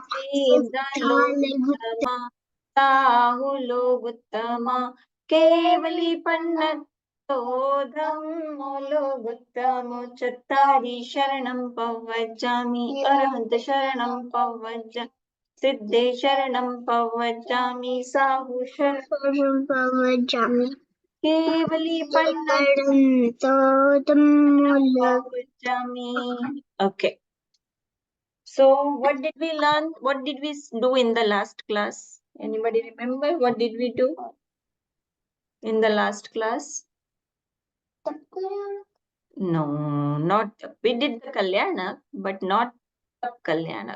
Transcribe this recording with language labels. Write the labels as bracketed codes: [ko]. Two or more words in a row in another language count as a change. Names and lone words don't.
[pra] Siddha Loguttama, Sahuloguttama, Kevali Pannatto Dhammo Loguttamo, Chattari Sharanam Pavajami, Arahant Sharanam Pavajami, Siddhe Sharanam Pavajami, Sahu Sharanam Pavajami, Kevali Pannatto Dhammo Pavajami. [en] Okay. So what did we learn? What did we do in the last class? Anybody remember what did we do in the last class? No, not we did the Kalyanak, but not Tap Kalyanak.